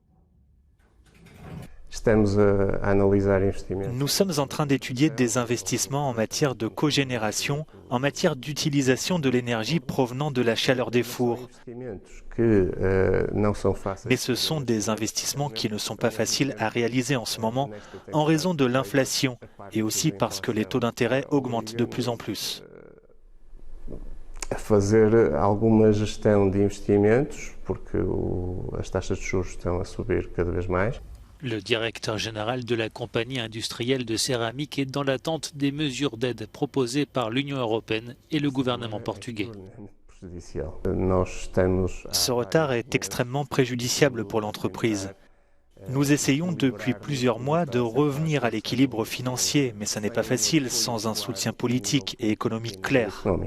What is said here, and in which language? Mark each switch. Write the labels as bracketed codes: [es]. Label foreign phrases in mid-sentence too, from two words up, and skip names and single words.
[fr] Nous sommes en train d'étudier des investissements en matière de cogénération, en matière d'utilisation de l'énergie provenant de la chaleur des fours. Mais ce sont des investissements qui ne sont pas faciles à réaliser en ce moment en raison de l'inflation et aussi parce que les taux d'intérêt augmentent de plus en plus. [pt] Fazer alguma gestão de investimentos, porque as taxas de juros estão a subir cada vez mais. [fr] Le directeur général de la compagnie industrielle de céramique est dans l'attente des mesures d'aide proposées par l'Union européenne et le gouvernement portugais. Ce retard est extrêmement préjudiciable pour l'entreprise. Nous essayons depuis plusieurs mois de revenir à l'équilibre financier, mais ce n'est pas facile sans un soutien politique et économique clair.